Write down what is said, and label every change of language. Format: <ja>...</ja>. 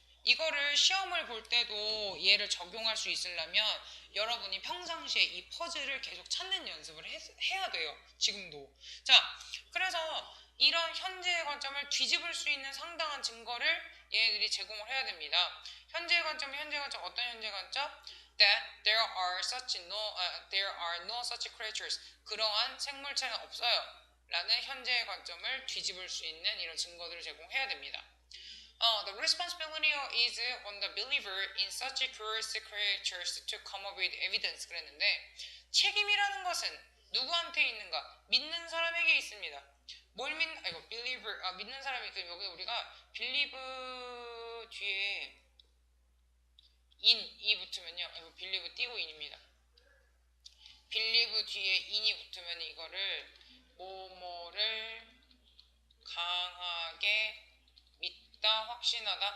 <ko>이거를 시험을 볼 때도 얘를 적용할 수 있으려면 여러분이 평상시에 이 퍼즐을 계속 찾는 연습을 해야 돼요. 지금도. 자, 그래서 이런 현재의 관점을 뒤집을 수 있는 상당한 증거를 얘네들이 제공을 해야 됩니다. 현재의 관점은 현재 관점, 어떤 현재 관점?</ko> <en>That there are no such creatures.</en> <ko>그러한 생물체는 없어요. 라는 현재의 관점을 뒤집을 수 있는 이런 증거들을 제공해야 됩니다.</ko> <en>The responsibility is on the believer in such curious creatures to come up with evidence.</en> <ko>그랬는데 책임이라는 것은 누구한테 있는가? 믿는 사람에게 있습니다. 뭘 믿는? 이거 believer 믿는 사람이 여기 우리가 believe 뒤에 이 붙으면요. 이거 believe 띄고 in입니다. believe 뒤에 in이 붙으면 이거를 뭐뭐를 강하게 믿다, 확신하다.</ko>